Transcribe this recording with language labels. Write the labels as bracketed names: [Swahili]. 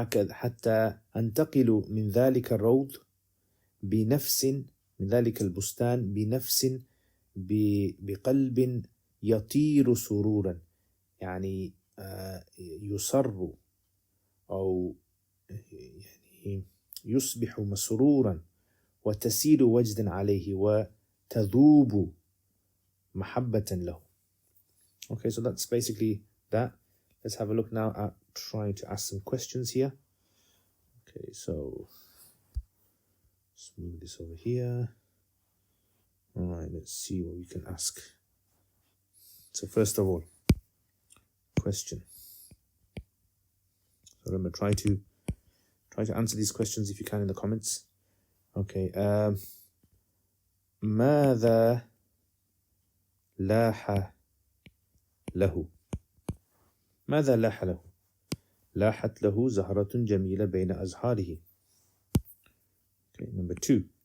[Arabic] حتى أنتقل من ذلك الروض بنفس، من ذلك البستان بنفس، بقلب يطير سرورا، يعني يصر أو يعني يصبح مسرورا، وتسيل وجدا عليه، وتذوب محبة له. [English] Okay, so that's basically that. Let's have a look now at trying to ask some questions here. Okay, so let's move this over here. All right, let's see what we can ask. So first of all, question. So remember, try to answer these questions if you can in the comments. [Arabic] Okay, ماذا لاح له؟ ماذا لاح له؟ لاحت له زهرة جميلة بين أزهاره. [English] Okay, number 2.